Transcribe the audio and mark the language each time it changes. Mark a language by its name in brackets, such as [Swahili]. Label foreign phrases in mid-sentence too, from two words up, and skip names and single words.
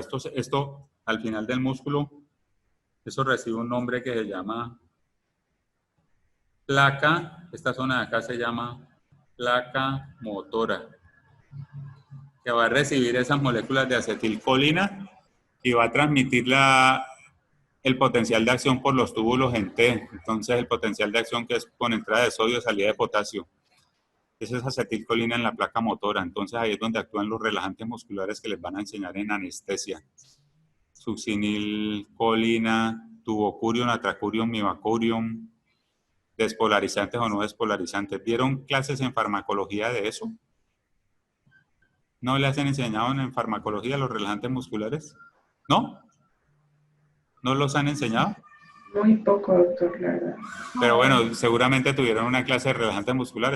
[Spanish] Esto al final del músculo, eso recibe un nombre que se llama placa, esta zona de acá se llama placa motora, que va a recibir esas moléculas de acetilcolina y va a transmitir el potencial de acción por los túbulos en T. Entonces, el potencial de acción que es con entrada de sodio y salida de potasio. Eso es acetilcolina en la placa motora. Entonces, ahí es donde actúan los relajantes musculares que les van a enseñar en anestesia. Succinilcolina, tubocurium, atracurium, mivacurium, despolarizantes o no despolarizantes. ¿Vieron clases en farmacología de eso? ¿No les han enseñado en farmacología los relajantes musculares? ¿No? ¿No los han enseñado? Muy poco, doctor, la verdad. Pero bueno, seguramente tuvieron una clase de relajantes musculares.